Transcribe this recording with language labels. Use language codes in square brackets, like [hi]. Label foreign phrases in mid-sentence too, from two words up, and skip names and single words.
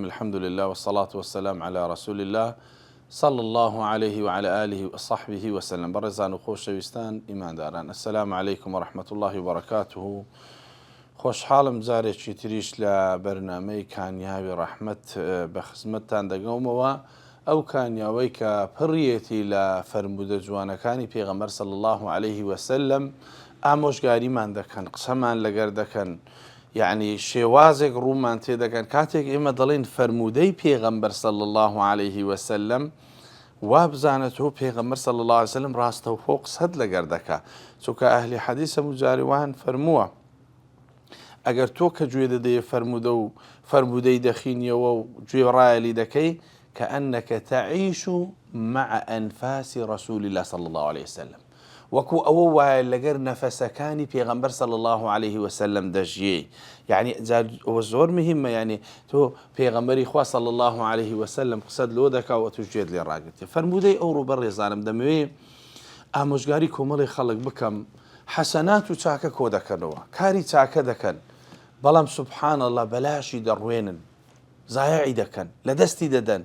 [ar] الحمد لله والصلاة والسلام على رسول الله صلى الله عليه وعلى آله وصحبه وسلم. [ckb] برزان وخۆشەویستان ئیمانداران، [ar] السلام عليكم ورحمة الله وبركاته. [ckb] خۆشحاڵم جارێکی تریش لە بەرنامەی کانیاوی ڕەحمەت بە خزمەتتان دەگەومەوە. ئەو کانیاوەی کە پڕیەتی لە فەرمودە جوانەکانی پێغەمبەر [ar] صلی الله عليه وسلم [ckb] ئامۆژگاریمان دەکەن، قسەمان لەگەر دەکەن، یعنی شێوازێک ڕوومان تێدەکەن کاتێک ئێمە دەڵێن فەرمودەی پێغەمبەر [ar] صلی الله عليه وسلم، [ckb] وا بزانێتەوە پێغەمبەر [ar] صلی الله عليه وسلم [ckb] ڕاستەوخۆ قسەت لەگەر دەکا. چونکە ئەهلی حەدیث هەموو جارێ وان فەرمووە ئەگەر تۆ کە گوێ دەدەیە فەرمودە و فەرمودەی دەخینیەوە و گوێڕایەلی دەکەی [ar] کەئەنەکە تەعیش مع ئەنفاس رسول الله صلی الله عليه وسلم، [ckb] وەکو ئەوە وایە لەگەر نەفەسەکانی پێغەمبەر [ar] صلی الله عليه وسلم [ckb] دەژیێ. یعنی ئەوە زۆر مهمە، یعنی تۆ پێغەمبەری خوا [ar] صلی الله عليه وسلم [ckb] قسەت لۆ دەکاوە توش گوێت لێ ڕاگرتێ. فەرمودەی ئەو ڕووبەر ڕێزانم دەمەوێ ئامۆژگاری کۆمەڵی خەڵک بکەم، حەسەنات و چاکە کۆ دەکەنەوە، کاری چاکە دەکەن، بەڵام [ar] سوبحان الله [ckb] بەلاشی دەڕوێنن، زایعی دەکەن، لە دەستی دەدەن.